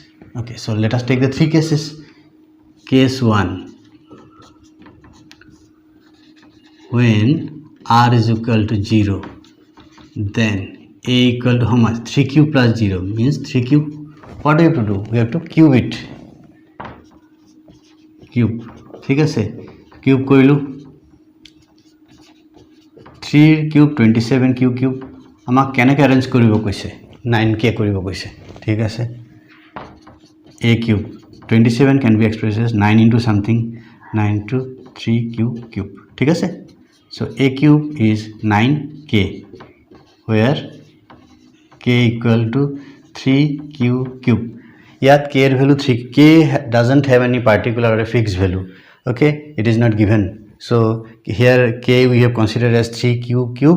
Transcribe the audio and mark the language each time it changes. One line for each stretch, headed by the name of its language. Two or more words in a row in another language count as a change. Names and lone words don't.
English: Okay, so let us take the 3 cases. Case 1, when r is equal to 0, then a equal to how much? 3q plus 0 means 3q. What do we have to do? We have to cube it. Cube.
Assamese: ঠিক আছে, cube কৰিলো 3 cube 27 cube আমাক কেনেকৈ অ্যাৰেঞ্জ কৰিব কৈছে? 9k কৰিব কৈছে। ঠিক আছে,
English: a cube 27 can be expressed as 9 into something, 9 into 3q cube.
Assamese: ঠিক আছে,
English: so a cube is 9k, where k equal to 3q cube. Yet k value 3, k doesn't have any particular or a fixed value. Okay, it is not given. So here k we have considered as 3q cube.